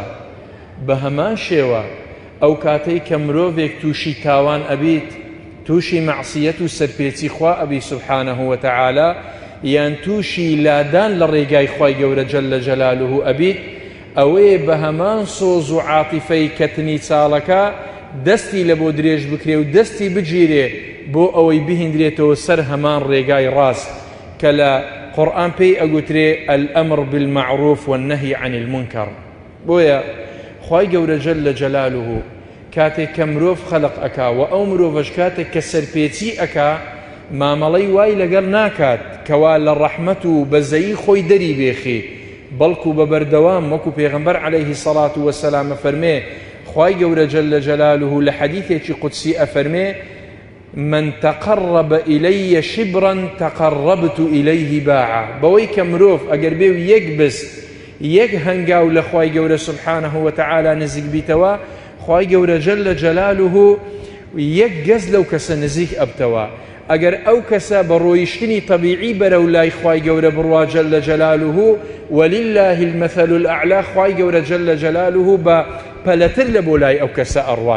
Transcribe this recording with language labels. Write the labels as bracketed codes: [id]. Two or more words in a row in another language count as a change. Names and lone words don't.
[ckb] بە هەمان شێوە ئەو کاتەی کە مرۆڤێک تووشی تاوان ئەبیت، تووشی مەعسیەت و سەرپێچی خوا ئەبی [ar] سوبحانەه وتەعالا، [ckb] یان تووشی لادان لە ڕێگای خوای گەورە [ar] جەل جەلالوه [ckb] ئەبیت، ئەوەیە بە هەمان سۆز و عاتیفەی کەتنی چاڵەکە دەستی لە بۆ درێژ بکرێ و دەستی بگیرێ بۆ ئەوەی بهێنرێتەوە سەر هەمان ڕێگای ڕاست کە لە قورئان پێی ئەگوترێ [ar] الأمر بالمعروف والنهي عن المنكر. [ckb] بۆیە خوای گەورە [ar] جەل جەلالوه [ckb] کاتێک کە مرۆڤ خەلق ئەکا و ئەو مرۆڤەش کاتێک کە سەرپێچی ئەکا، مامەڵەی وای لەگەڵ ناکات کەوا لە ڕەحمەت و بەزەیی خۆی دەری بێخی، بەڵکو بە بەردەوام وەکو پێغەمبەر [ar] عەلەیهی سەڵات وەسەلام [ckb] ئەفەرمێ، خوای گەورە [ar] جەل جەلالوه [ckb] لە حەدیثێکی قودسی ئەفەرمێ [ar] من تقرب إلي شبرا تقربت إليه باعا. [ckb] بەوەی کە مرۆڤ ئەگەر بێ و یەک بست یەک هەنگاو لە خوای گەورە [ar] سوبحانەه وتەعالا [ckb] نزیک بیتەوە، خوای گەورە [ar] جەل جەلالوه [ckb] یەک گەز لەو کەسە نزیک ئەبتەوە. ئەگەر ئەو کەسە بە ڕۆیشتنی طەبیعی بەرەو لای خوای گەورە بڕوا [ar] جەل جەلالوه، ولله المەثل الأعلا، [ckb] خوای گەورە [ar] جەل جەلالوه [ckb] بە پەلەتر لە بۆ لای ئەو کەسە ئەڕوات.